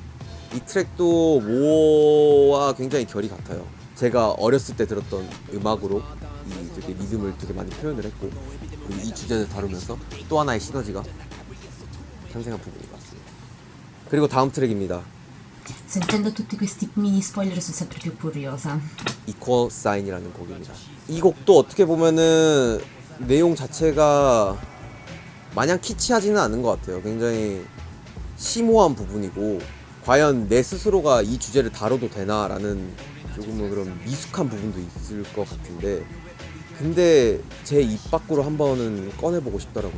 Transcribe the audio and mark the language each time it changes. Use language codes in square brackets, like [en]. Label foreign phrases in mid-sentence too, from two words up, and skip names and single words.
[ko] 이 트랙도 모와 굉장히 결이 같아요. 제가 어렸을 때 들었던 음악으로 이 되게 리듬을 되게 많이 표현을 했고, 그리고 이 주제를 다루면서 또 하나의 시너지가 탄생한 부분인 것 같습니다. 그리고 다음 트랙입니다. [it] Sentendo tutti questi mini spoiler sono sempre più curiosa. [ko] Equal Sign이라는 곡입니다. 이 곡도 어떻게 보면은 내용 자체가 마냥 키치하지는 않은 것 같아요. 굉장히 심오한 부분이고, 과연 내 스스로가 이 주제를 다뤄도 되나라는 조금은 그런 미숙한 부분도 있을 것 같은데, 근데 제 입 밖으로 한번은 꺼내보고 싶더라고요.